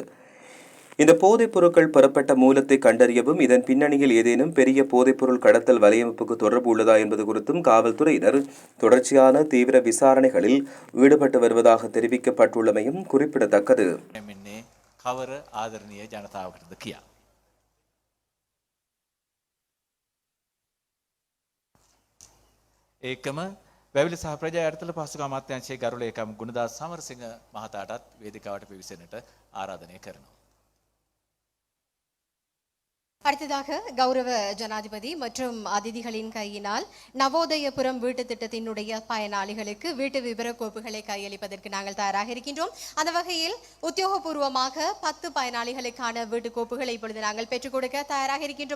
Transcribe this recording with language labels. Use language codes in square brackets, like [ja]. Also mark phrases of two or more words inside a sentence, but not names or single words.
[ta] இந்த போதைப் பொருட்கள் பெறப்பட்ட மூலத்தை கண்டறியவும் இதன் பின்னணியில் ஏதேனும் பெரிய போதைப்பொருள் கடத்தல் வலையமைப்புக்கு தொடர்பு உள்ளதா என்பது குறித்தும் காவல்துறையினர் தொடர்ச்சியான தீவிர விசாரணைகளில் ஈடுபட்டு வருவதாக தெரிவிக்கப்பட்டுள்ளமையும் குறிப்பிடத்தக்கது. [si] ඒකම වැවිලි සහ ප්‍රජා යටතල පහසුකම් අමාත්‍යාංශයේ ගරු ලේකම් ගුණදාස් සමරසිංහ මහතාටත් වේදිකාවට පිවිසෙන්නට ආරාධනය කරනවා. [ta] அடுத்ததாக கௌரவ ஜனாதிபதி மற்றும் அதிதிகளின் கையினால் நவோதயபுரம் வீட்டு திட்டத்தினுடைய பயனாளிகளுக்கு வீட்டு விபர கோப்புகளை கையளிப்பதற்கு நாங்கள் தயாராக இருக்கின்றோம். அந்த வகையில் உத்தியோகபூர்வமாக 10 பயனாளிகளுக்கான வீட்டு கோப்புகளை இப்பொழுது நாங்கள் பெற்றுக் கொடுக்க தயாராக இருக்கின்றோம்.